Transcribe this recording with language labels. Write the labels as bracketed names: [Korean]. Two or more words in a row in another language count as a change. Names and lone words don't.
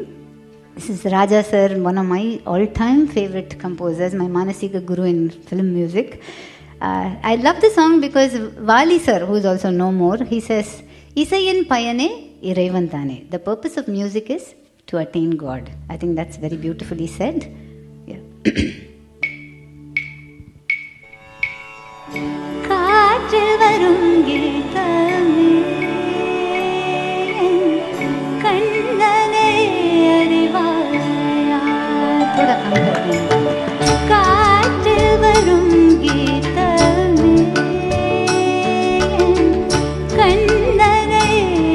[English] This is Raja sir, one of my all-time favorite composers, my Manasika guru in film music. I love the song because Vali sir, who is also no more, he says, [Tamil] இசையின் பயணே இறைவன் தானே. [English] The purpose of music is to attain God. I think that's very beautifully said. Yeah. [Tamil] காற்றில் வரும் கீதமே கண்ணனை அறிவாயா. [Hindi] थोड़ा कम कर दें. [Tamil] காற்றில் வரும் கீதமே கண்ணனை